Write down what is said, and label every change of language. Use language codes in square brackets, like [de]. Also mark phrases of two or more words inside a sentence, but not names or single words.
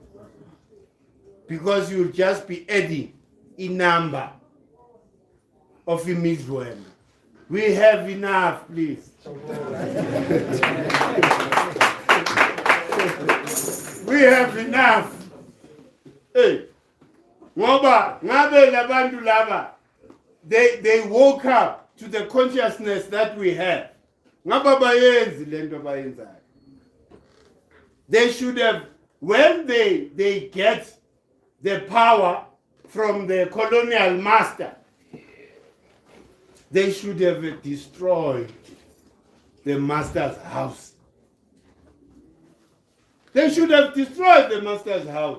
[en] Because you'll just be adding a number of Imizwembe. We have enough, please. We have enough. [nd] Hey, ngoba ngabe labantu laba, [en] they woke up to the consciousness that we have. [nd] Ngaba bayenzi lento bayenzayo. [en] They should have, when they get the power from the colonial master, they should have destroyed the master's house. They should have destroyed the master's house.